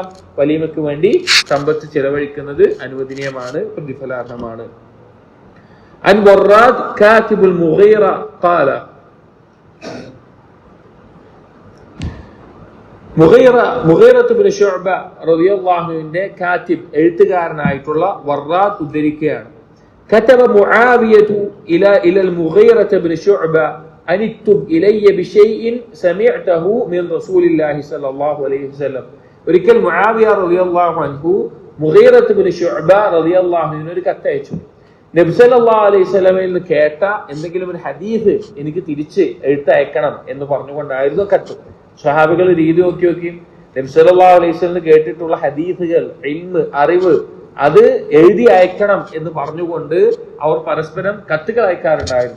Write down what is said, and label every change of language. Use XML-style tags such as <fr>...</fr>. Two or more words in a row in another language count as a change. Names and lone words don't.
<ml>വലീമയ്ക്ക് വേണ്ടി സമ്പത്ത് ചെലവഴിക്കുന്നത് അനുവദനീയമാണ്, പ്രതിഫലാർഹമാണ്.</ml> <ar>عن وراد كاتب المغيرة قال,</ar> <ml>മുഗീറത്ത് ഇബ്നു ശുഅബ റളിയല്ലാഹു അൻഹുവിന്റെ കാതിബ്, എഴുത്തുകാരനായിട്ടുള്ള വറാദ് ഉദ്ധരിക്കുകയാണ്.</ml> <ar>كتب معاوية إلى المغيرة بن شعبة أن اكتب إلي بشيء سمعته من رسول الله صلى الله عليه وسلم.</ar> <ml>ഒരിക്കൽ മുആവിയ</ml> <ar>رضي الله عنه</ar> <ml>മുഗീറത്ത് ഇബ്നു ശുഅബ</ml> <ar>رضي الله عنه</ar> <ml>ഒരു കത്തയച്ചു. നബി സല്ലല്ലാഹു അലൈഹി വസല്ലമയിൽ നിന്ന് കേട്ട എന്തെങ്കിലും ഒരു ഹദീസ് എനിക്ക് തിരിച്ച് എഴുത്തയക്കണം എന്ന് പറഞ്ഞുകൊണ്ടായിരുന്നു കത്ത്. സ്വഹാബികൾ രീതി നോക്കി നബി</ml> <ar>صلى الله عليه وسلم</ar> <ml>കേട്ടിട്ടുള്ള ഹദീസുകൾ, ഇൽമ്, അറിവ് അത് എഴുതി അയക്കണം എന്ന് പറഞ്ഞുകൊണ്ട് അവർ പരസ്പരം കത്തുകൾ അയക്കാറുണ്ടായിരുന്നു.</ml>